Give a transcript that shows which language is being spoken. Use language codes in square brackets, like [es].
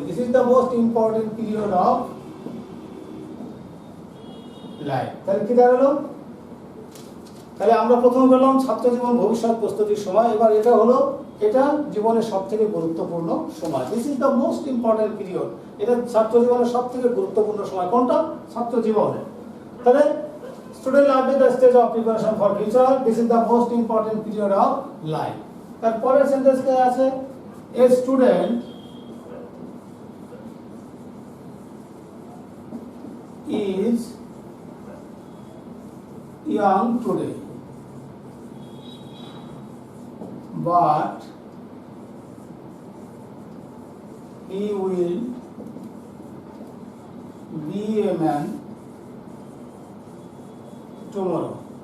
[en] This is the most important period of life. [bn] তাহলে কি দাঁড়ালো, তাহলে আমরা প্রথমে বললাম ছাত্র জীবন ভবিষ্যৎ প্রস্তুতির সময়। এবার এটা হলো, এটা জীবনের সবথেকে গুরুত্বপূর্ণ সময়। [en] This is the most important period. [bn] এটা ছাত্র জীবনের সবথেকে গুরুত্বপূর্ণ সময়। কোনটা? ছাত্র জীবনে। তাহলে [en] Student life is the stage of preparation for future, this is the most important period of life. [bn] তারপরের সেন্টেন্স কে আছে, [en] A student is young today, but he will be a man tomorrow.